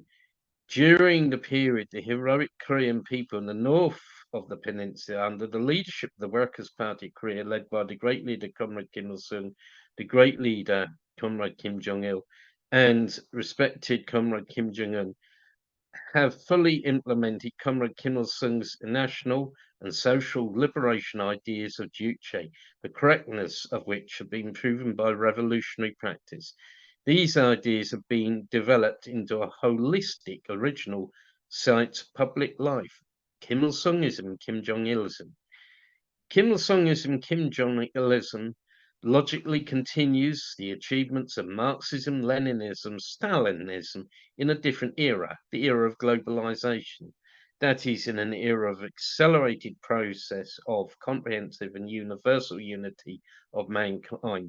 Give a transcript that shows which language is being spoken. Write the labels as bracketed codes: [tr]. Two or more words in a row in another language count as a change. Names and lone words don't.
[en] During the period, the heroic Korean people in the north of the peninsula, under the leadership of the Workers' Party of Korea, led by the great leader Comrade Kim Il-sung, the great leader Comrade Kim Jong-il, and respected Comrade Kim Jong-un, have fully implemented Comrade Kim Il-sung's national and social liberation ideas of Juche, the correctness of which have been proven by revolutionary practice. These ideas have been developed into a holistic, original science of public life. Kim Il-sungism, Kim Jong-ilism. Kim Il-sungism, Kim Jong-ilism logically continues the achievements of Marxism, Leninism, Stalinism in a different era, the era of globalization. That is, in an era of accelerated process of comprehensive and universal unity of mankind.